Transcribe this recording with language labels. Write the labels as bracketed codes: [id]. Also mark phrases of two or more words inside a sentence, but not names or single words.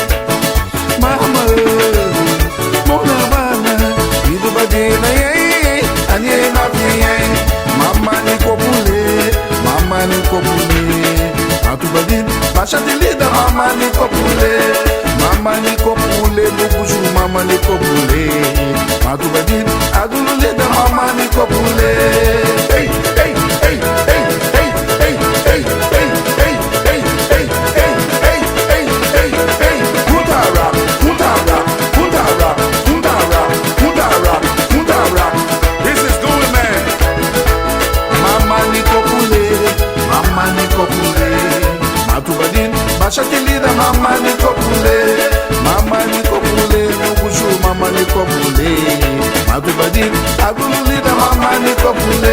[cab] Mama, mona bana, idubadina anye mafia. Mama ni kopule, mama ni kopule. Matubadin, bashatilida mama ni kopule, mama ni kopule. Rubushu mama ni kopule. Matubadin, adululida mama ni kopule. Hey, hey, hey, hey, hey, hey, hey, hey, hey, hey, hey, hey, hey, hey, hey, hey. [en] Punta rock, punta rock, punta rock, punta rock, punta rock, punta rock. This is going, man. [cab] Mama ni kopule, mama ni kopule. Matubadin, bashatilida mama ni kopule, mama ni kopule. Rubushu mama ni kopule. Matubadin, adululida mama ni kopule.